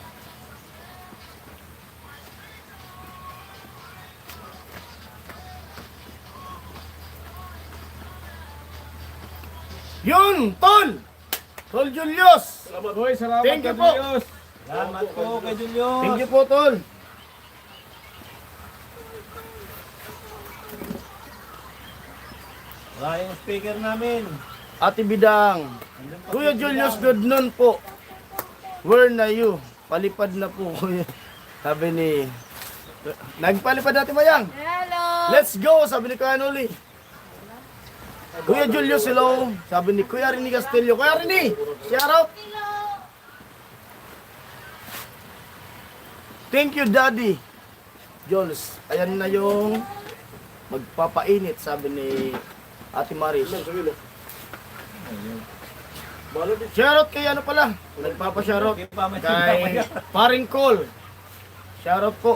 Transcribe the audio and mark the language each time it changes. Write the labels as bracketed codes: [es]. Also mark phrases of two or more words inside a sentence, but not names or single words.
[tl] Yun, tol! Tol Julius! Hoy, salamat [en] Thank you [tl] ka, po. Diyos. Salamat po kay Julius. Thank you po, tol. Wala yung speaker namin. Ate Bidang. [en] Kuya Julius, good noon po. Where na you? [tl] Palipad na po, kuya. Sabi ni... Nagpalipad natin Mayang. [en] Hello! Let's go, [tl] sabi ni Kuya Noli. Kuya Julius, hello. Sabi ni Kuya Rini Castillo. Kuya Rini, [en] shout out. Thank you, Daddy. [tl] Jules, ayan na yung magpapainit, sabi ni Ate Maris. Ilan sa kilo? Balot din. Shoutout kay ano pala, nagpapa-shoutout kay Paring Cole. Shoutout po.